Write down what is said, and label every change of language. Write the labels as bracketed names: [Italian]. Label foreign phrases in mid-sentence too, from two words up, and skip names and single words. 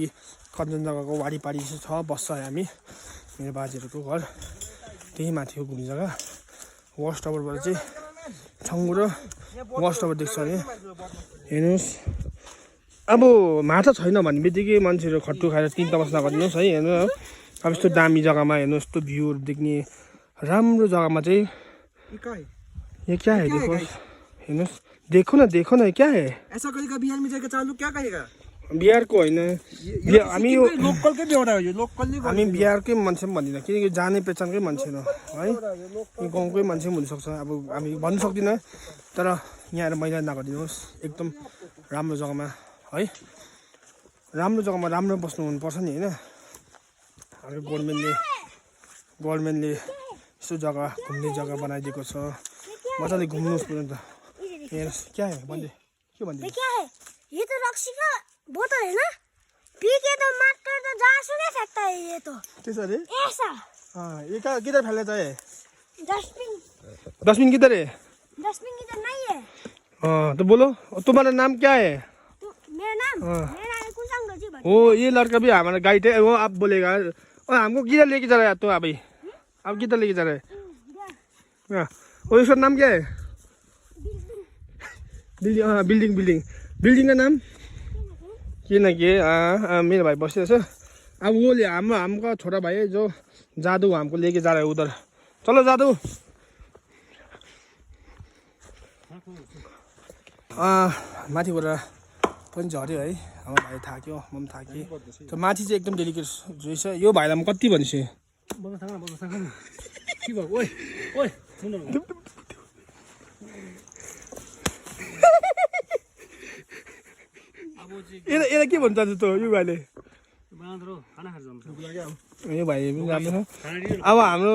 [Nepali] कञ्चनजङ्घाको वारिपारि चाहिँ छ बस्छ हामी मेरो बाजेहरूको घर त्यही माथि हो घुम्ने जग्गा वाच टावरबाट चाहिँ छङ्गु र वाच टावर देख्छ भने हेर्नुहोस् अब माछा छैन भन्ने बित्तिकै मान्छेहरू खट्टु खाएर तिन तमास नगरिदिनुहोस् है हेर्नु अब यस्तो दामी जग्गामा हेर्नुहोस् यस्तो भ्यूहरू देख्ने राम्रो जग्गामा चाहिँ [Hindi] ये क्या है देखो [Nepali] हेर्नुहोस् [Hindi] देखो न क्या है ऐसा करेगा बिहार में जाकर चालू क्या करेगा [Nepali] बिहारको होइन हामी यो लोकलकै बेहोरा हो यो लोकलले हामी बिहारकै मान्छे पनि भन्दिनँ किनकि जाने पहिचानकै मान्छे हो है यो गाउँकै मान्छे पनि हुनसक्छ अब हामी भन्नु सक्दिनँ तर यहाँ आएर मैला नगरिदिनुहोस् एकदम राम्रो जग्गामा है राम्रो जग्गामा राम्रो बस्नु हुनुपर्छ नि होइन हाम्रो गभर्मेन्टले यस्तो जग्गा घुम्ने जग्गा बनाइदिएको छ मजाले घुम्नुहोस् पनि त हेर्नुहोस् [Hindi] क्या है [Nepali] भन्दै के भन्दै [Hindi] क्या है ये तो रक्सी का बोतल है ना पी के तो मार कर तो जहाँ सुने फेंकता है ये तो कैसा रे ऐसा ये का किधर फैला था ये डस्टबिन किधर है इधर नहीं है तो बोलो तुम्हारा नाम क्या है तो मेरा नाम कुलसंग जी ओ ये लड़का भी हमारा गाइड है वो आप बोलेगा और हमको किधर लेके जा रहा है तो अभी आप किधर लेके जा रहे हैं और इसका नाम क्या है बिल्डिंग का नाम [Nepali] किनकि मेरो भाइ बसिरहेछ अब उसले हाम्रो [Hindi] छोटा भाइ है जो जादू हमको लेके जा रहा है उधर चलो जादू [Nepali] माथिबाट पनि झऱ्यो है हाम्रो भाइ थाक्यो म पनि थाकेँ त्यो माथि चाहिँ एकदम डेलिकेट रहेछ यो भाइलाई म कति भन्छु यसलाई के भन्छ त यो भाइले यो भाइ पनि राम्रो छ अब हाम्रो